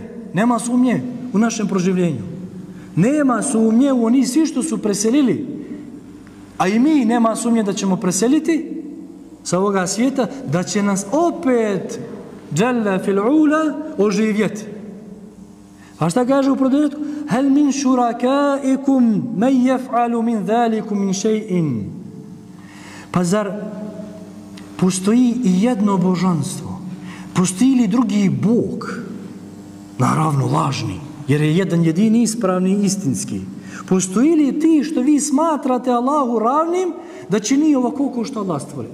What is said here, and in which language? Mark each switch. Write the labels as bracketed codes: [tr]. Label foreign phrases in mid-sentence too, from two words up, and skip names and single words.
[bs] Nema sumnje u našem proživljenju. Nema sumnje u oni svi što su preselili. A i mi nema sumnje da ćemo preseliti sa ovoga svijeta, da će nas opet [ar] جل في العلا [bs] oživjeti. A šta kaže u produžetku? [ar] هل من شركائكم من يفعل من ذلكم من شيء. [bs] Pa zar postoji i jedno božanstvo? Postoji li drugi Bog? Naravno lažni, jer je jedan jedini ispravni i istinski. Postoji li ti što vi smatrate Allahu ravnim da čini ovako kao što Allah stvori?